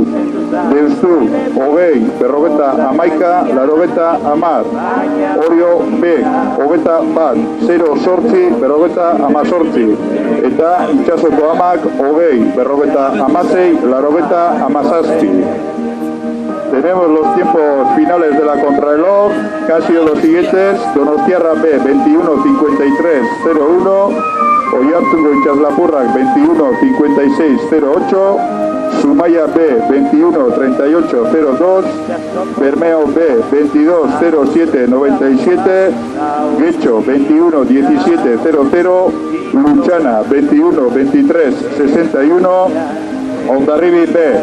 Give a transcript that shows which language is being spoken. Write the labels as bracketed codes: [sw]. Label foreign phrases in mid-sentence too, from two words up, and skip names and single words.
[eu] Deustu, 20, berrogeta amaika, larogeta amar. Orio Bek, hogeta bat, 0-8, berrogeta amazortzi. Eta itxasoko amak, 20, berrogeta amasei, larogeta amazazpi. [es] Tenemos los tiempos finales de la contrarreloj, que han sido los siguientes: Donostiarra B 21:53:01, Oiartzungo Itxaslapurrak 21:56:08, Zumaia B 21:38:02, Bermeo B 22:07:97, Getxo 21:17:00, Luntxana 21:23:61, Ondarribi B